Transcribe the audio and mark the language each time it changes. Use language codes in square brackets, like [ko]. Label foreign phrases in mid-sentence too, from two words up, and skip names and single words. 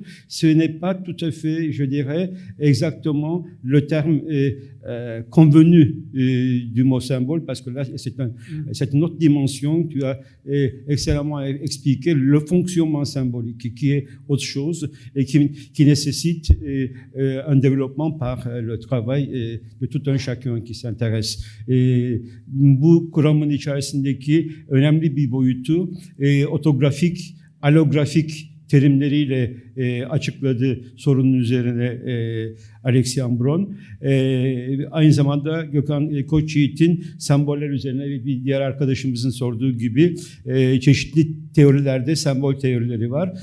[fr] Ce n'est pas tout à fait, je dirais, exactement le terme convenu du mot symbole, parce que là, c'est une autre dimension. Tu as excellemment expliqué le fonctionnement symbolique, qui est autre chose et qui nécessite un développement par le travail de tout un chacun qui s'intéresse. [tr] Bu kuramın içerisindeki önemli bir boyutu otografik, allografik terimleriyle açıkladı sorunun üzerine Alexis Anne-Braun'un. Aynı zamanda Gökhan Koçyiğit'in semboller üzerine bir diğer arkadaşımızın sorduğu gibi çeşitli teorilerde sembol teorileri var.